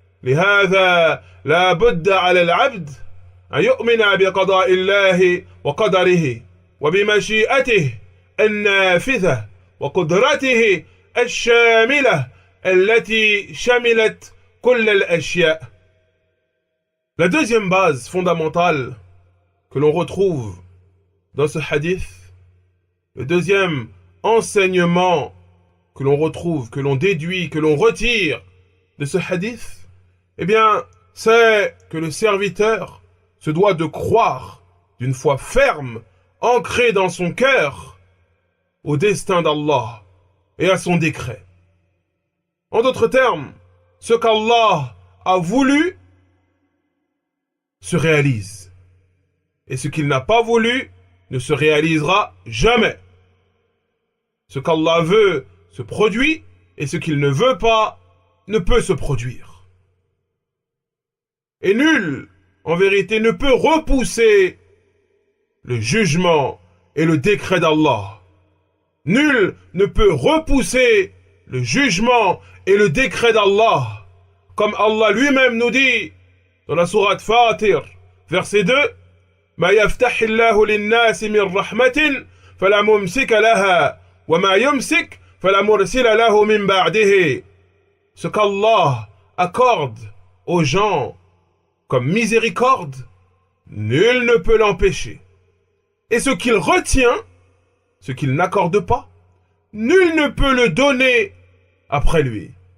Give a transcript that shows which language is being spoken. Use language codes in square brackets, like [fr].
[ar] لهذا لا بد على العبد أن يؤمن بقضاء الله وقدره وبمشيئته النافذة وقدرته الشاملة التي شملت كل الأشياء. [fr] La deuxième base fondamentale que l'on retrouve dans ce hadith, le deuxième enseignement que l'on retrouve, que l'on déduit, que l'on retire de ce hadith, eh bien, c'est que le serviteur se doit de croire d'une foi ferme, ancrée dans son cœur, au destin d'Allah et à son décret. En d'autres termes, ce qu'Allah a voulu se réalise. Et ce qu'il n'a pas voulu ne se réalisera jamais. Ce qu'Allah veut se produit et ce qu'il ne veut pas ne peut se produire. Et nul, en vérité, ne peut repousser le jugement et le décret d'Allah. Nul ne peut repousser le jugement et le décret d'Allah. Comme Allah lui-même nous dit dans la sourate Fatir, verset 2, [ar] ما يفتح الله للناس من رحمة فلا ممسك لها وما يمسك فلا مرسل له من بعده. [fr] Ce qu'Allah accorde aux gens comme miséricorde, nul ne peut l'empêcher. Et ce qu'il retient, ce qu'il n'accorde pas, nul ne peut le donner après lui.